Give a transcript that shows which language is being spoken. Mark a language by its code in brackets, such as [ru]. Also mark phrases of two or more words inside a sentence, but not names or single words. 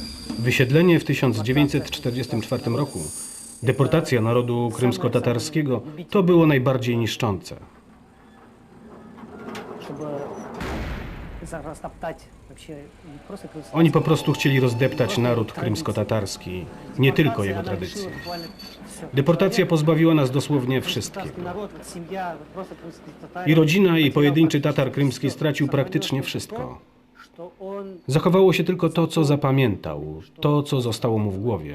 [pl] Wysiedlenie w 1944 roku, deportacja narodu krymsko-tatarskiego, to było najbardziej niszczące. [ru] Чтобы растоптать вообще не просто крымский, [pl] Oni po prostu chcieli rozdeptać naród krymsko-tatarski, nie tylko jego tradycje. Deportacja pozbawiła nas dosłownie wszystkiego. I rodzina, i pojedynczy Tatar krymski stracił praktycznie wszystko. Zachowało się tylko to, co zapamiętał, to, co zostało mu w głowie.